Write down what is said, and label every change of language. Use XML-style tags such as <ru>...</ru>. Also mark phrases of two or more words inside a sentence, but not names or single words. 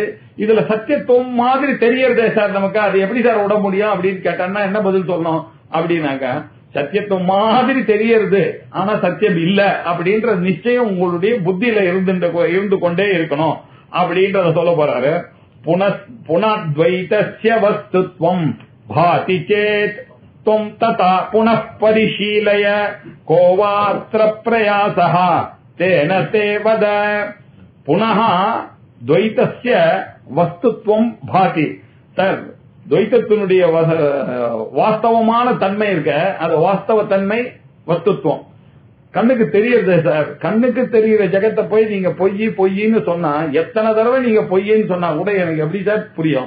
<ta>இதுல சத்தியத்துவம் மாதிரி தெரியறதே சார் நமக்கு, அது எப்படி சார் விட முடியும் அப்படின்னு கேட்டான்னா என்ன பதில் சொல்லணும் அப்படின்னாக்க, சத்தியத்துவம் மாதிரி தெரியறது ஆனா சத்தியம் இல்ல அப்படின்ற நிச்சயம் உங்களுடைய புத்தியில இருந்து கொண்டே இருக்கணும் அப்படின்றத சொல்ல போறாரு.</ta> <sa>पुनर्द्वैतस्य वस्तुत्वं भाति चेत् त्वं तथा पुनः परिशीलय को वात्र प्रयासः तेन ते वद. पुनः द्वैतस्य वस्तुत्वं भाति.</sa> <ta>சார் துவைத்தத்தினுடைய வாஸ்தவமான தன்மை இருக்க, அது வாஸ்தவ தன்மை வஸ்துத்வம் கண்ணுக்கு தெரியுது சார். கண்ணுக்கு தெரியுற ஜெகத்தை போய் நீங்க பொய்ன்னு சொன்னா, எத்தனை தடவை நீங்க பொய்ன்னு சொன்னா கூட எனக்கு எப்படி சார் புரியும்?</ta>